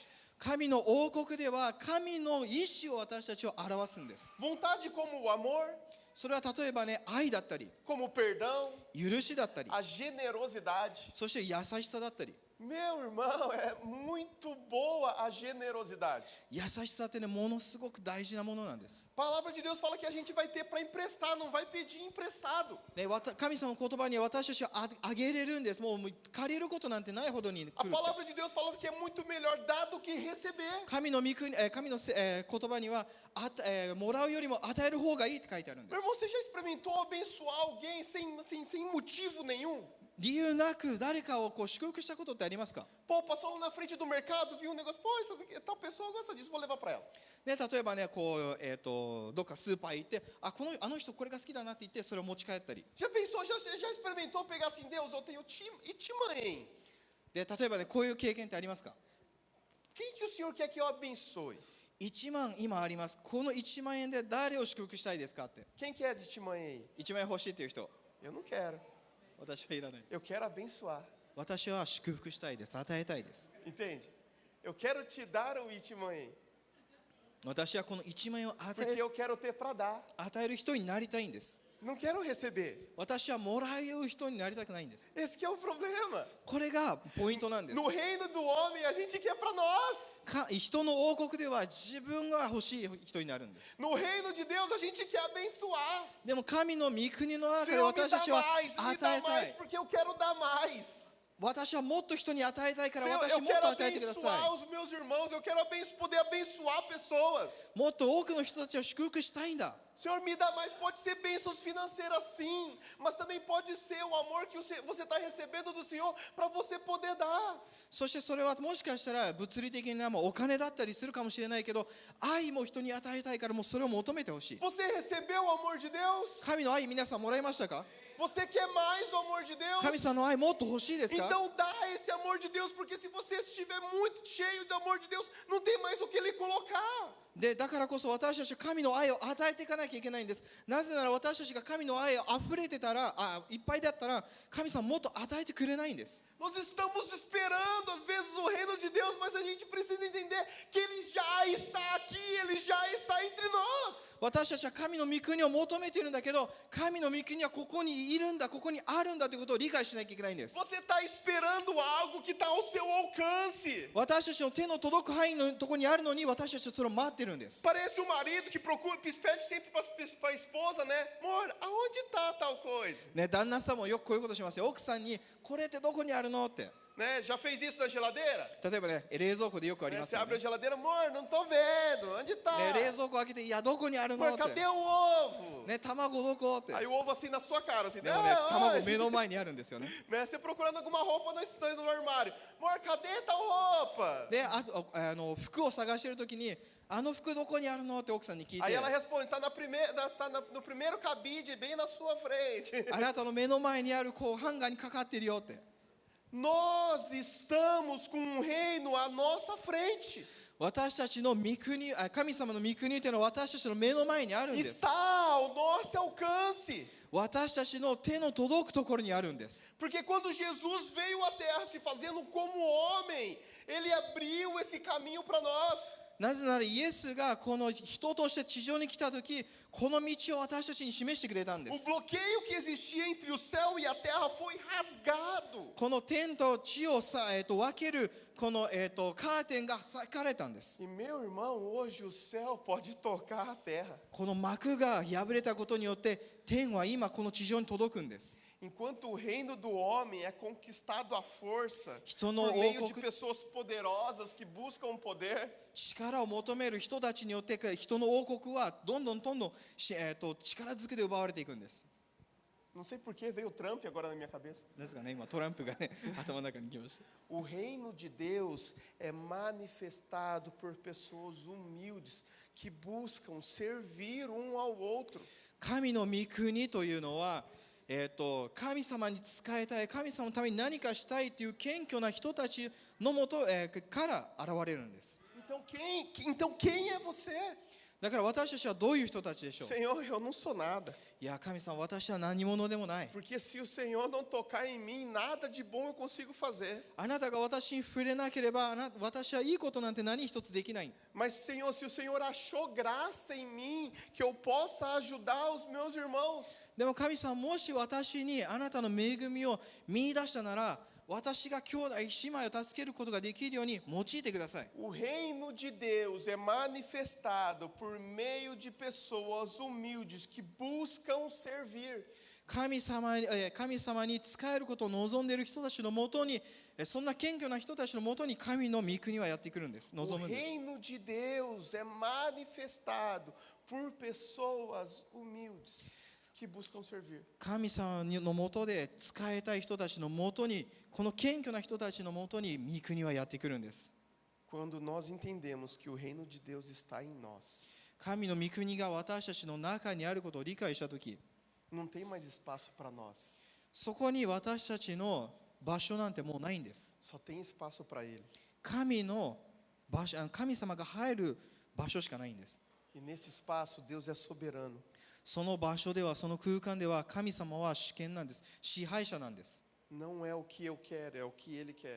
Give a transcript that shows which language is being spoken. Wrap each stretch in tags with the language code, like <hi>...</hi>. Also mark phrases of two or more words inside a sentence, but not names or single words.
<ja>神の王国では神の意志を私たちは表すんです</ja> <pt>Vontade como o amor,</pt> <ja>それは例えばね愛だったり</ja> <pt>como o perdão,</pt> <ja>許しだったり</ja> <pt>a generosidade.</pt> <ja>そして優しさだったり</ja> <pt>Meu irmão, é muito boa a generosidade.</pt> <ja>優しさってねものすごく大事なものなんです</ja> <pt>A palavra de Deus fala que a gente vai ter para emprestar, não vai pedir emprestado.</pt> <ja>ね、神様の言葉に私たちはあげれるんです。もう借りることなんてないほどに来る</ja> <pt>A</pt> <ja>って。</ja> <pt>palavra de Deus fala que é muito melhor dar do que receber.</pt> <ja>神の言葉にはもらうよりも与える方がいいって書いてあるんで</ja> <pt>Meu</pt> <ja>す。</ja> <pt>irmão, você já experimentou abençoar alguém sem motivo nenhum?</pt> <ja>理由なく誰かをこう祝福したことってありますか？</ja> <pt>Pô, passou na frente do mercado, viu um negócio, pô, tal pessoa gosta disso, vou levar para ela.</pt> <ja>ね、例えばねこうどっかスーパー行ってあの人これが好きだなって言ってそれを持ち帰ったり</ja> <pt>Já pensou, já experimentou pegar assim, Deus, eu tenho Itimaém.</pt> <ja>で例えばねこういう経験ってありますか？</ja> <pt>Quem que o Senhor quer que eu abençoe?</pt> <ja>1 万今あります。この1万円で誰を祝福したいですかって。</ja> <pt>Quem que é de Itimaém?</pt> <ja>1 万円欲しいっていう人。</ja> <pt>Eu não quero.</pt> <ja>私はいらない。</ja> <pt>Eu quero abençoar.</pt> <ja>私は祝福したいです。与えたいです。</ja> <pt>Entende? Eu quero te dar o Itimaém.</pt> <ja>私はこの1万円を与</ja> <pt>Porque eu quero ter para dar.</pt> <ja>える人になりたいんです。</ja> <pt>Não quero receber.</pt> <ja>私はもらう人になりたくないんです。</ja> <pt>Esse que é o problema.</pt> <ja>これがポイントなんです。</ja> <pt>No reino do homem, a gente quer para nós.</pt> <ja>人の王国では自分が欲しい人になるんです。</ja> <pt>No reino de Deus, a gente quer abençoar.</pt> <ja>でも神の御国の中で</ja> <pt>Senhor, me</pt> <ja>私</ja> <pt>dá</pt> <ja>たちは</ja> <pt>mais, me</pt> <ja>与</ja> <pt>dá</pt> <ja>えた</ja> <pt>mais,</pt> <ja>い。</ja> <pt>porque eu quero dar mais.</pt> <ja>私はもっと人に与えたいから</ja> <pt>Senhor,</pt> <ja>私</ja> <pt>eu</pt> <ja>もっ</ja> <pt>quero</pt> <ja>と与えてくださ</ja> <pt>abençoar os meus irmãos, eu quero poder abençoar pessoas.</pt> <ja>い。もっと多くの人たちを祝福したいんだ。</ja> <pt>Senhor, me dá mais, pode ser bênçãos financeiras sim, mas também pode ser o amor que você está recebendo do Senhor para você poder dar.</pt> <ja>そしてそれはもしかしたら物理的なお金だったりするかもしれないけど、愛も人に与えたいからもうそれを求めてほしい。</ja> <pt>Você recebeu o amor de Deus?</pt> <ja>神の愛皆さんもらいましたか？</ja> <pt>Você quer mais do amor de Deus?</pt> <ja>神様の愛もっと欲しいですか？</ja> <pt>Então dá esse amor de Deus, porque se você estiver muito cheio do amor de Deus, não tem mais o que ele colocar.</pt> <ja>でだからこそ私たちは神の愛を与えていかなきゃいけないんです。なぜなら私たちが神の愛を溢れてたら、いっぱいだったら神様もっと与えてくれないんです。</ja> <pt>Nós estamos esperando às vezes o reino de Deus, mas a gente precisa entender que ele já está aqui, ele já está entre nós.</pt> <ja>私たちは神の御国を求めているんだけど、神の御国はここにいるんだ、ここにあるんだということを理解しなきゃいけないんです。</ja> <pt>Você está esperando algo que está ao seu alcance.</pt> <ja>私たちの手の届く範囲のところにあるのに私たちはそれを待ってるんです。</ja> <pt>Parece um marido que procura, pede sempre para a esposa, né? Amor, aonde está tal coisa?</pt> <ja>ね、旦那さんもよくこういうことしますよ。奥さんにこれってどこにあるのって。</ja> <pt>Né? Já fez isso na geladeira?</pt> <ja>例えばね、冷蔵庫でよくあり</ja> <pt>Né?</pt> <ja>ます</ja> <pt>Você</pt> <ja>よ</ja> <pt>abre</pt> <ja>ね。</ja> <pt>a geladeira, amor, não tô vendo. Onde está?</pt> <ja>ね、冷蔵庫開けて、いやどこにあるの</ja> <pt>Amor,</pt> <ja>って。</ja> <pt>cadê o ovo?</pt> <ja>ね、卵どこって。</ja> <pt>Aí o ovo assim na sua cara, assim,</pt> <ja>でもね、 ah, 卵目の前にあるんですよね。</ja> <pt>né? Você procurando alguma roupa no armário. Amor, cadê tal roupa?</pt> <ja>で、あと服を探してるときに、あの服どこにあるのって奥さんに聞い</ja> <pt>Aí</pt> <ja>て、</ja> <pt>ela responde, tá no primeiro cabide, bem na sua frente.</pt> <ja>あなたの目の前にあるこうハンガーにかかってるよって。</ja> <pt>Nós estamos com um reino à nossa frente.</pt> <ja>私たちの御国、神様の御国というのは私たちの目の前にあるんです。</ja> <pt>Está ao nosso alcance.</pt> <ja>私たちの手の届くところにあるんです。</ja> <pt>Porque quando Jesus veio à terra se fazendo como homem, ele abriu esse caminho para nós.</pt> <ja>なぜならイエスがこの人として地上に来たとき、この道を私たちに示してくれたんで</ja> <pt>O</pt> <ja>す。</ja> <pt>bloqueio que existia entre o céu e a terra foi rasgado.</pt> <ja>この天と地を分けるこの、カーテンが裂かれたんです。</ja> <pt>E meu irmão, hoje o céu pode tocar a terra.</pt> <ja>この幕が破れたことによって天は今この地上に届くんです。</ja> <pt>Enquanto o reino do homem é conquistado à força Estou no por meio de oco- pessoas poderosas que buscam o poder,</pt> <ja>力を求める人たちによって人の王国はどんどん力ずくで奪われていくんです。</ja> <pt>não sei por que veio o Trump agora na minha cabeça.</pt> <ja>ですかね、今トランプがね頭の中に来ました。</ja> <pt>O reino de Deus é manifestado por pessoas humildes que buscam servir um ao outro.</pt> <ja>神の御国というのは、神様に仕えたい、神様のために何かしたいという謙虚な人たちのもと、から現れるんです。</ja> <pt>Então quem é você?</pt> <ja>だから私たちはどういう人たちでしょう。</ja> <pt>Senhor, eu não sou nada.</pt> <ja>いや神様、私は何者でもない。</ja> <pt>Porque se o Senhor não tocar em mim, nada de bom eu consigo fazer.</pt> <ja>あなたが私に触れなければ私はいいことなんて何一つできない。</ja> <pt>Mas, Senhor, se o Senhor achou graça em mim, que eu possa ajudar os meus irmãos.</pt> <ja>でも神様、もし私にあなたの恵みを見出したなら、私が兄弟姉妹を助けることができるように用いてください。</ja> <pt>O reino de Deus é manifestado por meio de pessoas humildes que buscam servir.</pt> <ja>神様に仕えることを望んでいる人たちのもとに、そんな謙虚な人たちのもとに神の御国はやってくるんです。</ja> <pt>O</pt> <ja>望むんです。</ja> <pt>reino de Deus é manifestado por pessoas humildes que buscam servir.</pt> <ja>神様のもとで仕えたい人たちのもとに、この謙虚な人たちのもとに御国はやってくるんです。</ja> <pt>Quando nós entendemos que o reino de Deus está em nós,</pt> <ja>神の御国が私たちの中にあることを理解したとき、</ja> <pt>não tem mais espaço para nós,</pt> <ja>そこに私たちの場所なんてもうないんです。</ja> <pt>só tem espaço para Ele.</pt> <ja>神様が入る場所しかないんです。</ja> <pt>E nesse espaço, Deus é soberano.</pt> <ja>その場所では、その空間では神様は主権なんです。支配者なんです。</ja> <pt>Não é o que eu quero, é o que Ele quer.</pt>